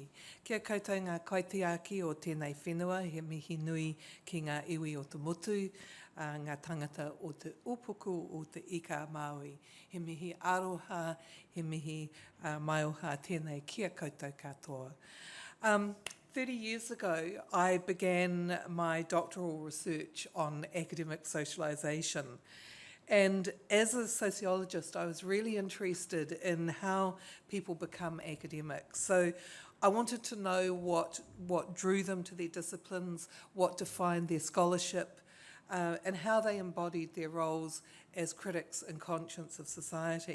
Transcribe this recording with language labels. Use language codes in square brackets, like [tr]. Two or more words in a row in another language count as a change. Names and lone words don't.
[mi] Kia koutou ngā kaitiaki o tēnei whenua, he mihi nui ki ngā iwi o te motu, ngā tangata o te upuku o te ika Māori. He mihi aroha, he mihi maioha, tēnei kia koutou katoa. [en] 30 years ago, I began my doctoral research on academic socialisation. And as a sociologist, I was really interested in how people become academics. So I wanted to know what drew them to their disciplines, what defined their scholarship, and how they embodied their roles as critics and conscience of society.